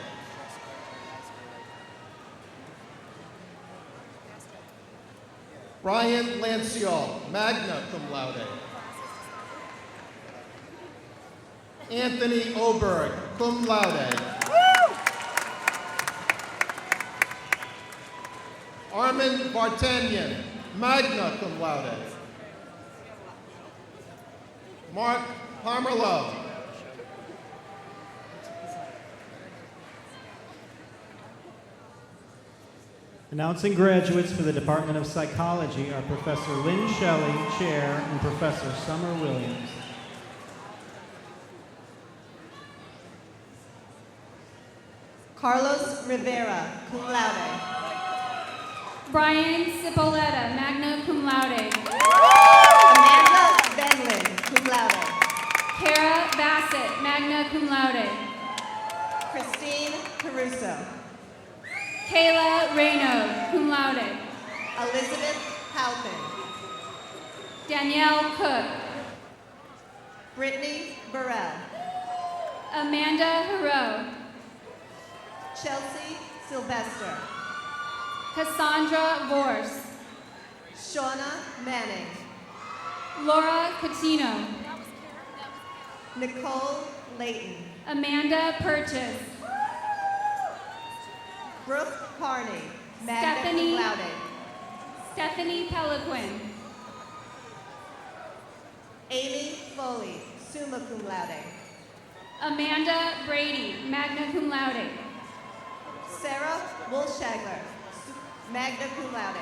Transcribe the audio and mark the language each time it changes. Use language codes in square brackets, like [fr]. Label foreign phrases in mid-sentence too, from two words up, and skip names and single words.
[en] Brian Lanciol, [la] magna cum laude. [en] Anthony Oberg, [la] cum laude. [en] Armin Vartanian, [la] magna cum laude. [en] Mark Pomerleau. Announcing graduates for the Department of Psychology are Professor Lynn Shelley, Chair, and Professor Summer Williams. Carlos Rivera, [la] cum laude. [en] Brian Cipolletta, [la] magna cum laude. [en] Amanda Benlin, [la] cum laude. [en] Kara Bassett, [la] magna cum laude. [en] Christine Caruso. Kayla Raynaud, [la] cum laude. [en] Elizabeth Halpin. Danielle Cook. Brittany Burrell. Amanda Hero. Chelsea Sylvester. Cassandra Vorse. Shauna Manning. Laura Catino. Nicole Layton. Amanda Purchase. Brooke Carney, [la] magna [en] Stephanie- [la] cum laude. [en] Stephanie Peliquin. Amy Foley, [la] summa cum laude. [en] Amanda Brady, [la] magna cum laude. [en] Sarah Wolshagler, [la] magna cum laude.